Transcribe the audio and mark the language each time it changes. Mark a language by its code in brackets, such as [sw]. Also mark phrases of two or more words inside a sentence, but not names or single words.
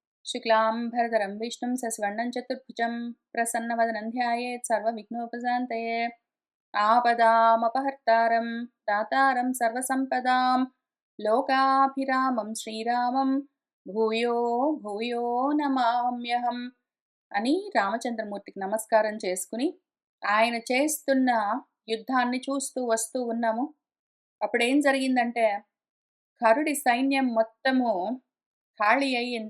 [sa] शुक्लाम्बरधरं विष्णुं शशिवर्णं चतुर्भुजं प्रसन्नवदनं ध्यायेत् सर्वविघ्नोपशान्तये। आपदामपहर्तारं दातारं सर्वसम्पदां लोकाभिरामं श्रीरामं భూయో భూయో నమామ్యహం [te] అని రామచంద్రమూర్తికి నమస్కారం చేసుకుని ఆయన చేస్తున్న యుద్ధాన్ని చూస్తూ వస్తూ ఉన్నాము. అప్పుడేం జరిగిందంటే కరుడి సైన్యం మొత్తము ఖాళీ అయ్యింది.